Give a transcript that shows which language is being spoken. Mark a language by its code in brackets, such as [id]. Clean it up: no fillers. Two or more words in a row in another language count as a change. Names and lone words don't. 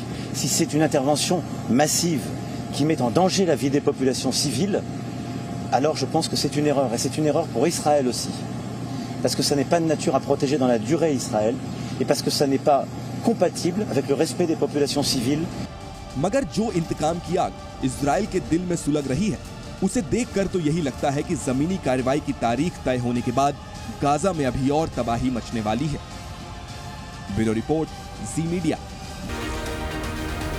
[fr] Si c'est une intervention massive qui met en danger la vie des populations civiles, alors je pense que c'est une erreur. Et c'est une erreur pour Israël aussi. Parce que ça n'est pas de nature à protéger dans la durée Israël, et parce que ça n'est pas compatible avec le respect des populations civiles. [hi] मगर जो इंतकाम की आग इजराइल के दिल में सुलग रही है, उसे देखकर तो यही लगता है कि जमीनी कार्रवाई की तारीख तय होने के बाद गाजा में अभी और तबाही मचने वाली है। [en] Bureau report, Zee Media.